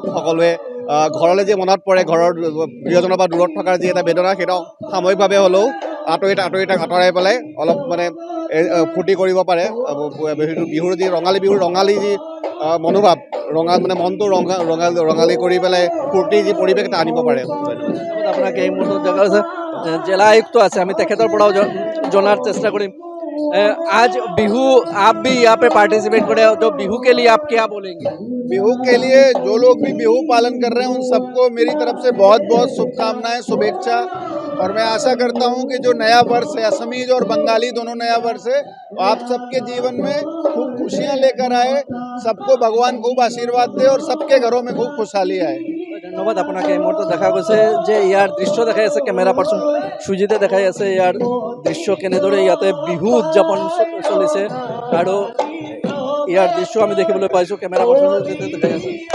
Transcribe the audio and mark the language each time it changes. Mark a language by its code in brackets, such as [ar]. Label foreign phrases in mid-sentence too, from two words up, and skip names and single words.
[as] সকলোৱে ঘৰলৈ যি মনত পৰে, ঘৰৰ প্ৰিয়জনৰ পৰা দূৰত থকাৰ যি এটা বেদনা, সেইটো সাময়িকভাৱে হ'লেও আঁতৰাই পেলাই অলপ ফূৰ্তি কৰিব পাৰে। বিহুৰ যি ৰঙালী যি মনোভাৱ, মনটো ৰঙালী কৰি পেলাই ফূৰ্তিৰ যি পৰিৱেশ এটা আনিব পাৰে। আপোনাক এই মুহূৰ্তত দেখা আছে জিলা আয়ুক্ত আছে, আমি তেখেতৰ পৰাও জনাৰ চেষ্টা কৰিম। [hi] आज बिहू आप भी यहाँ पे पार्टिसिपेट करे हो, तो बिहू के लिए आप क्या बोलेंगे? बिहू के लिए जो लोग भी बिहू पालन कर रहे हैं उन सबको मेरी तरफ से बहुत बहुत शुभकामनाएं, शुभेच्छा। और मैं आशा करता हूं कि जो नया वर्ष है, असमीज और बंगाली दोनों नया वर्ष है, आप सबके जीवन में खूब खुशियां लेकर आए, सबको भगवान खूब आशीर्वाद दे और सबके घरों में खूब खुशहाली आए। [as] ধন্যবাদ আপোনাক। এই মুহূৰ্তত দেখা গৈছে যে ইয়াৰ দৃশ্য দেখাই আছে [en] camera person [as] সুজিতে দেখাই আছে ইয়াৰ দৃশ্য কেনেদৰে ইয়াতে বিহু উদযাপন চলিছে আৰু ইয়াৰ দৃশ্য আমি দেখিবলৈ পাইছোঁ। [en] camera person [as] সুজিতে দেখাই আছে।